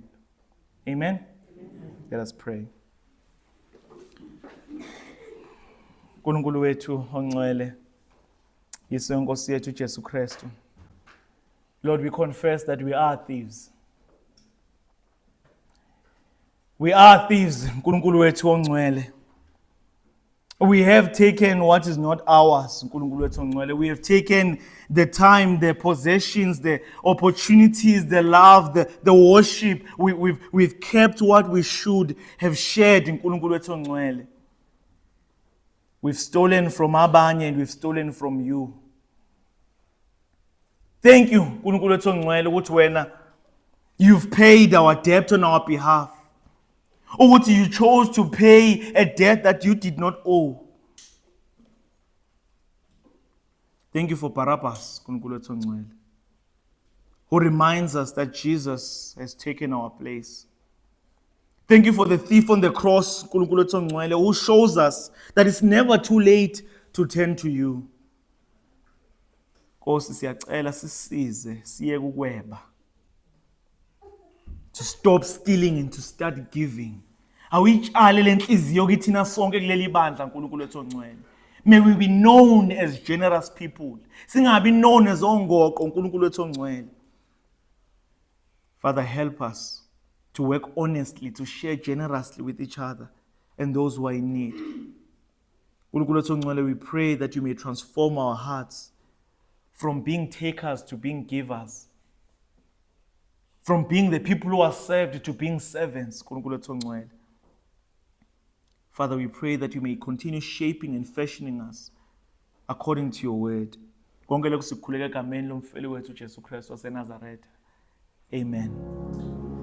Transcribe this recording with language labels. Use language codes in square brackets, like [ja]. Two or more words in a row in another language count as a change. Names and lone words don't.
[en] Amen? Let us pray. [zu] Nkulunkulu wethu ongcwele, Yesu Nkosi yethu Jesu Kristu. [en] Lord, we confess that we are thieves. We are thieves, [zu] Nkulunkulu wethu ongcwele. [en] We have taken what is not ours, [zu] Nkulunkulu wethu ongcwele. [en] We have taken the time, the possessions, the opportunities, the love, the worship. We've kept what we should have shared, [zu] Nkulunkulu wethu ongcwele. [en] We've stolen from abanye and we've stolen from you. Thank you, [zu] Nkulunkulu wethu ongcwele, ukuthi wena [en] you've paid our debt on our behalf. Ukuthi you chose to pay a debt that you did not owe. Thank you for Barabbas, [zu] Nkulunkulu wethu ongcwele, [en] who reminds us that Jesus has taken our place. Thank you for the thief on the cross, [zu] Nkulunkulu wethu ongcwele, [en] who shows us that it's never too late to turn to you. [zu] Nkosi, siyacela sisize siye kukweba. [en] To stop stealing and to start giving. [zu] Awuyitshale lenhliziyo kithina sonke kuleli bandla, Nkulunkulu wethu ongcwele. [en] May we be known as generous people. [zu] Singabi [en] known as [zu] ongoqo, Nkulunkulu wethu ongcwele. [en] Father, help us to work honestly, to share generously with each other and those who are in need. [zu] Nkulunkulu wethu ongcwele, [en] we pray that you may transform our hearts from being takers to being givers. From being the people who are served to being servants, [zu] Nkulunkulu wethu ongcwele. [en] Father, we pray that you may continue shaping and fashioning us according to your word. [zu] Konke lokhu sikukhuleka egameni lomfeli wethu Jesu Kristu waseNazaretha. Amen.